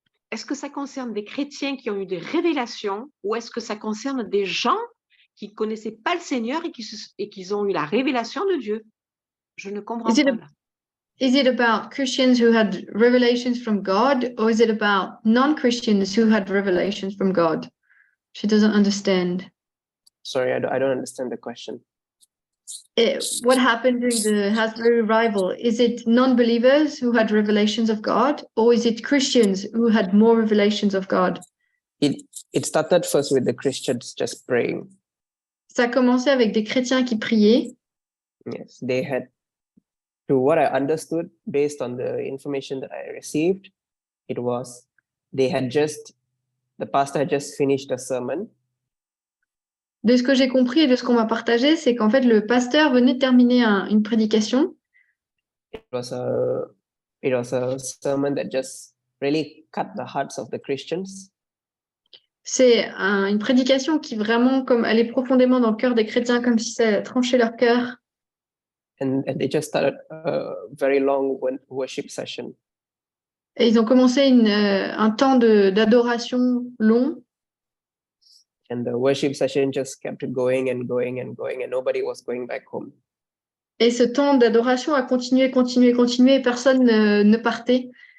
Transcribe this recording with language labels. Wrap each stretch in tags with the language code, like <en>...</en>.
<fr>est-ce que ça concerne des chrétiens qui ont eu des révélations ou est-ce que ça concerne des gens qui ne connaissaient pas le Seigneur et qui ont eu la révélation de Dieu? Je ne comprends</fr> <en>Is it</en> <fr>pas.</fr> <en>a-</en> <fr>Là.</fr> <en>is it about Christians who had revelations from God, or is it about non-Christians who had revelations from God? She doesn't understand. Sorry, I don't understand the question. What happened during the Hasbury revival? Is it non-believers who had revelations of God, or is it Christians who had more revelations of God? It started first with the Christians just praying.</en> <fr>Ça a commencé avec des chrétiens qui priaient.</fr> <en>Yes, they had, to what I understood based on the information that I received, it was the pastor had just finished a sermon.</en> <fr>De ce que j'ai compris et de ce qu'on m'a partagé, c'est qu'en fait, le pasteur venait de terminer une prédication.</fr> <en>It was a sermon that just really cut the hearts of the Christians.</en> <fr>C'est une prédication qui vraiment comme allait profondément dans le cœur des chrétiens, comme si ça tranchait leur cœur.</fr> <en>And they just started a very long worship session.</en> <fr>Et ils ont commencé un temps d'adoration long.</fr> <en>And the worship session just kept going and going and going, and nobody was going back home.</en> <fr>Et ce temps d'adoration a continué, et personne ne partait.</fr>